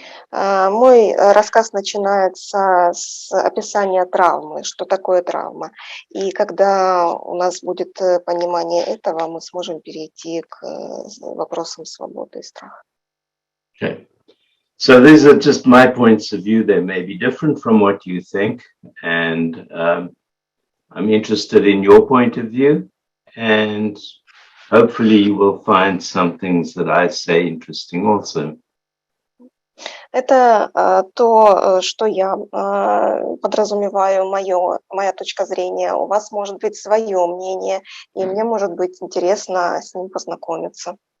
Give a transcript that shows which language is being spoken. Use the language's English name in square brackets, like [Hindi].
[Russian] Мой рассказ начинается с описания травмы, что такое травма. И когда у нас будет понимание этого, мы сможем перейти к вопросам свободы и страха. [English] Okay. So these are just my points of view. They may be different from what you think. And I'm interested in your point of view. And hopefully you will find some things that I say interesting also. [Russian] Это то, что я подразумеваю, моя точка зрения. У вас может быть свое мнение, и мне может быть интересно с ним познакомиться.